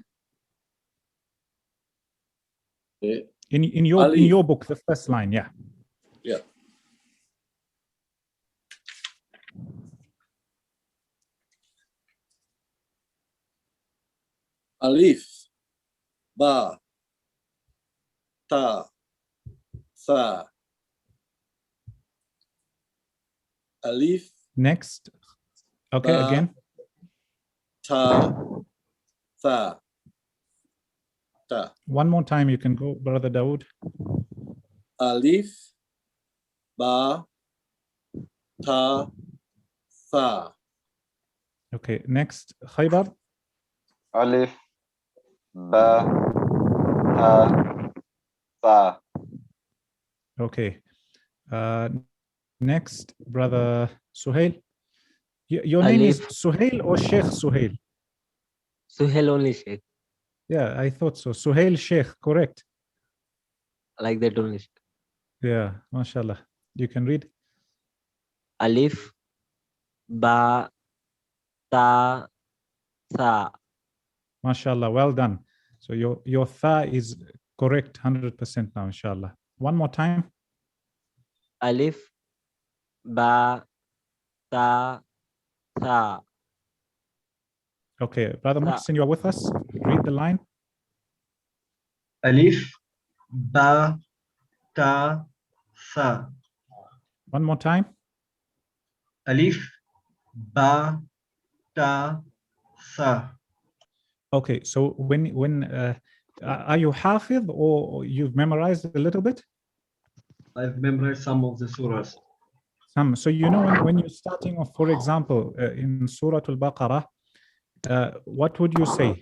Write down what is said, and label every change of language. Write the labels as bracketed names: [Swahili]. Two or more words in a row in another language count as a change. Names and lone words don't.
[English] In your book, the first line, yeah. Yeah. Alif, [Arabic] ba, ta, tha. Alif, [English] Next. Okay, [Arabic] Ba. [English] again. [Arabic] ta, tha, ta. [English] One more time, you can go, Brother Dawood. [Arabic] Alif, ba, ta, tha. [English] Okay, next. Khaybar. [Arabic] Alif, ba, ta, tha. [English] Okay. Next, Brother Suhail. Your name is [Arabic] Alif. [English] Suhail or Sheikh Suhail? Suhail only, Sheikh. Yeah, I thought so. Suhail Sheikh, correct. Like that only, Sheikh. Yeah, mashallah. You can read. [Arabic] Alif, ba, ta, tha. [English] Mashallah, well done. So your tha is correct 100% now, inshallah. One more time. [Arabic] Alif, ba, ta, tha. [English] Okay, Brother [Arabic] Tha. [English] Muhsin, you are with us. Read the line. [Arabic] Alif, ba, ta, tha. [English] One more time. [Arabic] Alif, ba, ta, tha. [English] Okay, so when are you hafidh or you've memorized a little bit? I've memorized some of the surahs. Some. So you know when you're starting off, for example, in Surah Al-Baqarah, what would you say?